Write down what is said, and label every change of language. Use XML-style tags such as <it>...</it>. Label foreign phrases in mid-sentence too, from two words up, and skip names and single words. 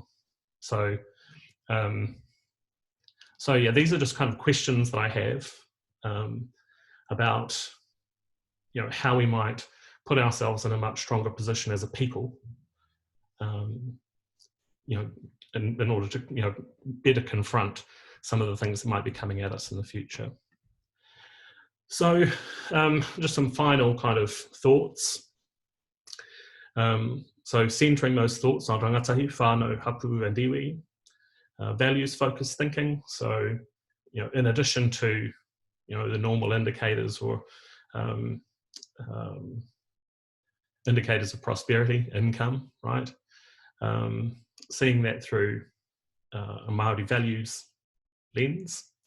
<en>So, yeah, these are just kind of questions that I have about, how we might put ourselves in a much stronger position as a people, in order to, better confront some of the things that might be coming at us in the future. So just some final kind of thoughts. So centering those thoughts on</en> <mi>rangatahi, whānau, hapu,</mi> <en>and iwi, values-focused thinking. So, in addition to, the normal indicators or indicators of prosperity, income, right? Seeing that through a Māori values lens.</en>